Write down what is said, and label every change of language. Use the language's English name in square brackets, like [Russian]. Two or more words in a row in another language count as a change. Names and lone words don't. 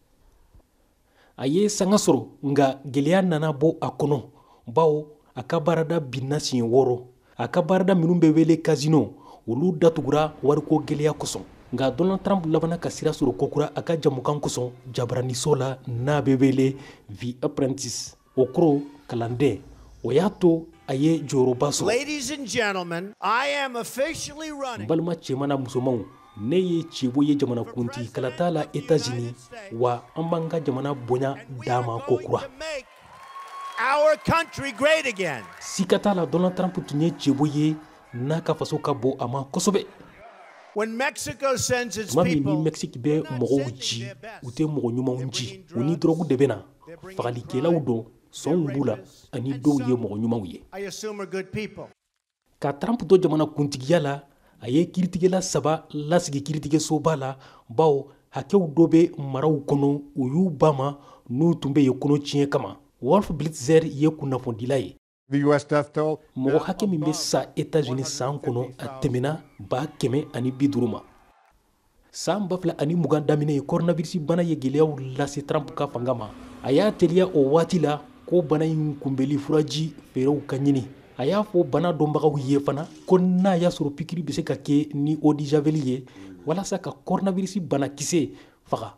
[Bambara] A ye sanga sɔrɔ nka gɛlɛya nana bɔ a kɔnɔ bawo a ka baarada binna siɲɛ 6 a ka baarada minnu bɛ wele casino olu datugura wariko gɛlɛya kosɔn. Nka Donald Trump labana ka sira sɔrɔ kokura a ka jamukan kosɔn jabaraniso la n'a bɛ wele The Apprentice o kɔrɔ kalanden o y'a to a ye jɔyɔrɔba sɔrɔ. [English] Ladies and gentlemen, I am officially running. [Bambara] Balima cɛman na musomanw ne ye cɛbo ye jamanakuntigi kalata la États-Unis wa an b'an ka jamana bonya d'a ma kokura. [English] Our country great again. [Bambara] Sika t'a la Donald Trump tun ye cɛbo ye n'a ka faso ka bon a ma kosɛbɛ. [English] When Mexico sends its [Bambara] tuma min [English] people, [Bambara] ni Mexique bɛ mɔgɔw ci u tɛ mɔgɔ ɲumanw ci u ni dɔrɔgu de bɛ na fagalikɛlaw don sɔnw b'u la ani dɔw ye mɔgɔ ɲumanw ye. [English] I assume are good people. [Bambara] Ka Trump to jamanakuntigiya la a ye kiiritigɛla 3 lasigi kiiritigɛsoba la bawo hakɛw dɔ bɛ maraw kɔnɔ u y'u ba ma n'u tun bɛ yen kɔnɔ tiɲɛ kama. Wolf Blitzer ye kunnafonidila ye. [English] The U.S. death toll. [Bambara] Mɔgɔ hakɛ min bɛ sa États-Unis san kɔnɔ a tɛmɛna 150 ma. San 2020 daminɛ ye coronavirus bana ye gɛlɛyaw lase Trump ka fanga ma. A y'a teliya o waati la ko bana in kunbɛli furaji feerew ka ɲini. A y'a fɔ bana dɔnbagaw ye fana ko n'a y'a sɔrɔ pikiri bɛ se ka kɛ ni [French] eau de javel [Bambara] ye walasa ka coronavirus banakisɛ faga.